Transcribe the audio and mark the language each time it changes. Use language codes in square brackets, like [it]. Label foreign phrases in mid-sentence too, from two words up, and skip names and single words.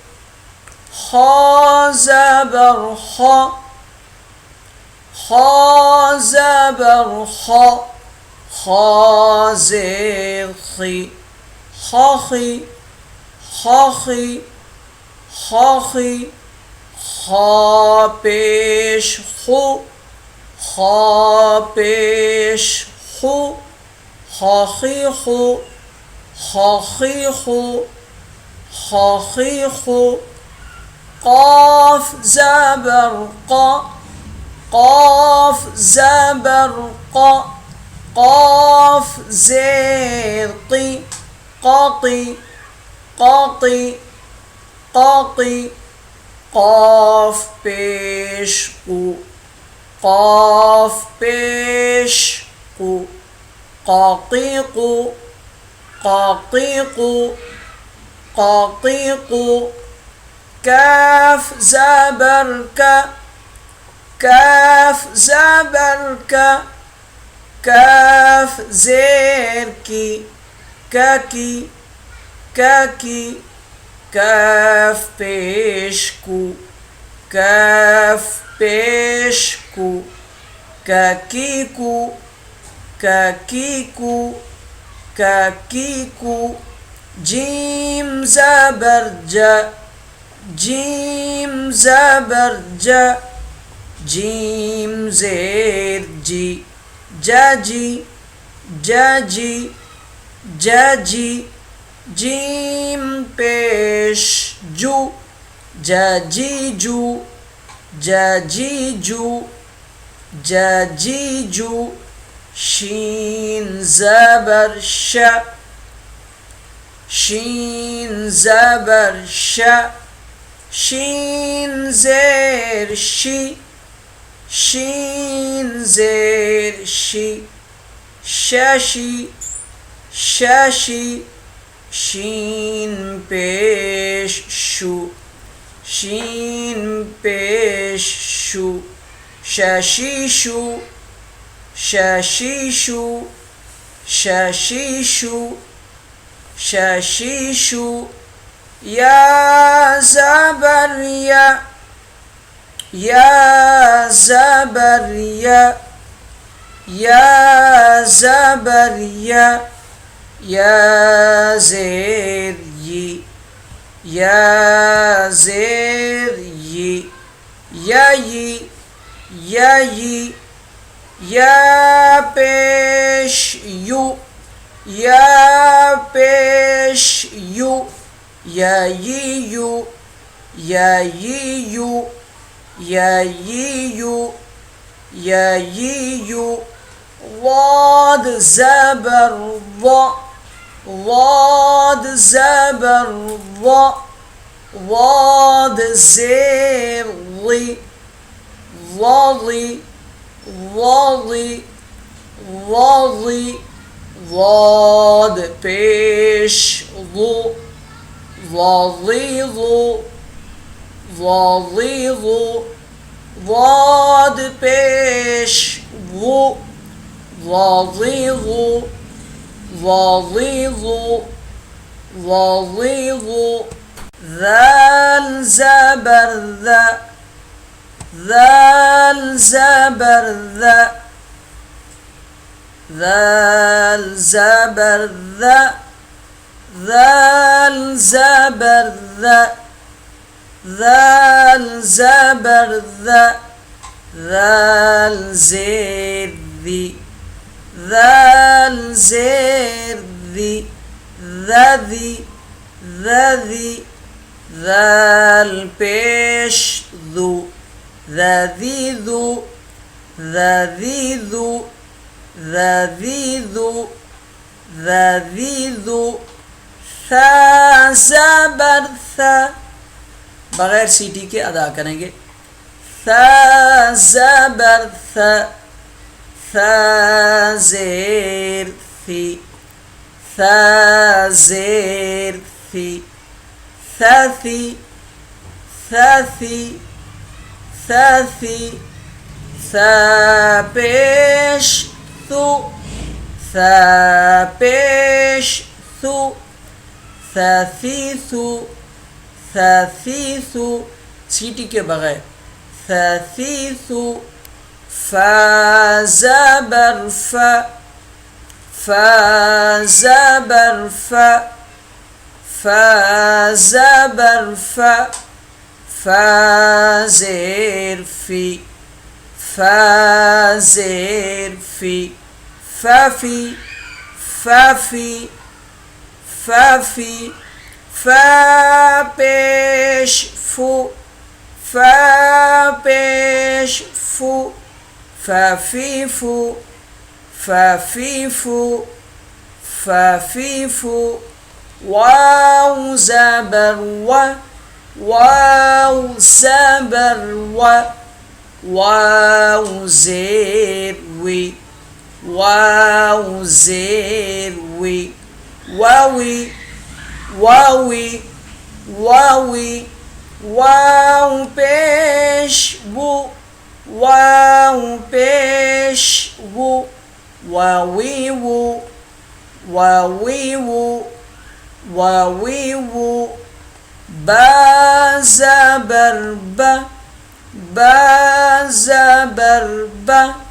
[ur] خا زبر خا، خا زبر خا، خا زیر خی، خاخی، خاخی، خاخی خا پیش خو خا پیش خو خاخی خو خاخی خو خاخی خو قاف زبر ق قاف زبر ق قاف زير قي قاطي قاطي قاطي قاف پیش قو قاف پیش قو قاقيق قاقيق قاقيق كاف زبر ك كاف زبر ك كاف زير كي كاكي كاكي كاف بيشكو كاف بيشكو كاكيكو كاكيكو كاكيكو جيم زبر جا جيم زبر جا جيم زير جي جاجي جاجي جاجي جيم پیش جو جاجيجو جاجيجو جاجيجو شين زبر ش شين زبر ش شين زير شي شين زير شي شاشي شاشي شين پیش شو شين پیش شو شاشيشو شاشيشو شاشيشو شاشيشو يا زبر يا زبر يا زبر يا زير يا زير يا يا پیش يو يا پیش يو يا يو يا يو يا يو يا يو ضاد زبر ض ضاد زبر ض ضاد زير ضي ضاضي ضاضي ضاضي ضاد پیش ضو ضاضيض ضاضيض ضاد پیش ضو ضاضيض ضاضيض ضاضيض ذال زبر ذا ذال زبر ذا ذال زبر ذا ذال زبر ذا ذال زبر ذا ذال زير ذي ذال زير ذي ذذي ذذي ذال پیش ذو ذذيذو ذذيذو ذذيذو ذذيذو ثا زبر ثا بغیر سیٹی کے ادا کریں گے ثا زبر ثا ثا زیر ثی ثا زیر ثی ثاثی ثاثی ثاثی ثا پیش ثو ثا پیش ثو ثاثیثو ثاثیثو سیٹی کے بغیر ثاثیثو فا زبر فا فا زبر فا فا زبر فا، فا زیر فی، فا زیر فی، فافی، فافی، فافی، فا پیش فو، فا پیش فو، فافی فو، فافی فو، فافی فو، واو زبر و، واو زبر و، واو زیر وی، واو زیر وی، واوی، واوی، واوی، واو پیش وو، واو پیش وو، واوی وو، واوی وو، واوی وو، با زبر با، با زبر با،